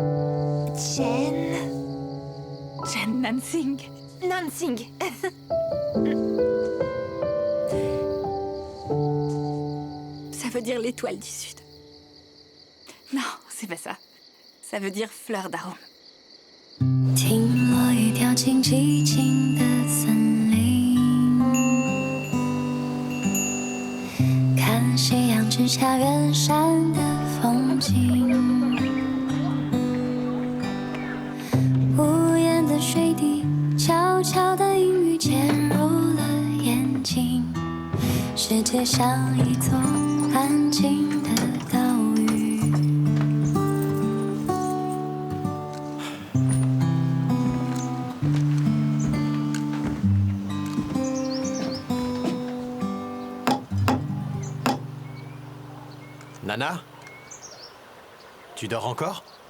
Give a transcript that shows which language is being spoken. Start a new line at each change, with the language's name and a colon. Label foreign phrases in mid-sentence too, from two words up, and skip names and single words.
French: Chen Nanxing. Nanxing. Ça veut dire l'étoile du Sud. Non, c'est pas ça. Ça veut dire fleur d'arôme.
Chinese: 听落雨掉进寂静的森林，看夕阳之下远山的风景，无言的水滴，悄悄的阴雨潜入了眼睛，世界像一座安静的岛屿。
French: Nana? Tu dors encore?